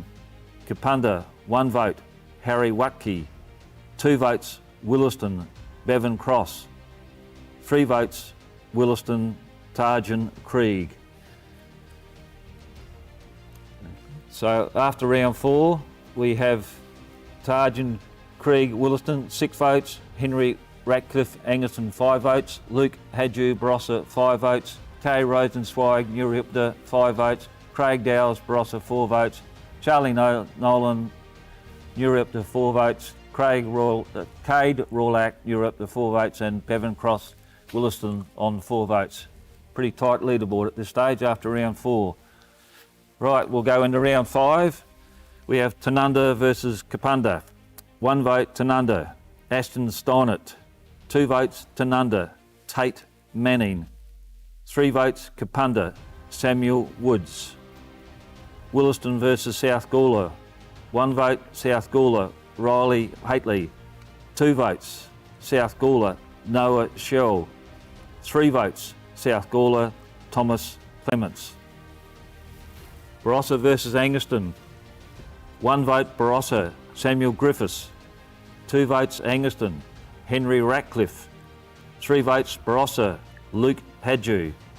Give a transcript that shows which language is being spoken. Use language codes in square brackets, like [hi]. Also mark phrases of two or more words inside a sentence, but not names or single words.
[en] Kapunda, 1 vote Harry Watke. 2 votes Williston, Bevan Cross. 3 votes Williston, Tarjan Krieg. So after round 4, we have Tarjan Krieg Williston, 6 votes, Henry Ratcliffe Angaston, 5 votes, Luke Hadju Barossa, 5 votes, Kay Rosenzweig Nuriopta, 5 votes, Craig Dowles Barossa, 4 votes, Charlie Nolan Nuriopta, 4 votes, Cade Rawlack Nuriopta, 4 votes, and Bevan Cross Williston on 4 votes. Pretty tight leaderboard at this stage after round 4. Right, we'll go into round 5. We have Tanunda versus Kapunda. 1 vote Tanunda, Ashton Steinert. 2 votes Tanunda, Tate Manning. 3 votes Kapunda, Samuel Woods. Williston versus South Gawler. 1 vote South Gawler, Riley Haitley. 2 votes South Gawler, Noah Shell. 3 votes South Gawler, Thomas Clements. Barossa versus Angaston. 1 vote Barossa, Samuel Griffiths. 2 votes Angaston, Henry Ratcliffe. 3 votes Barossa, Luke Hadju.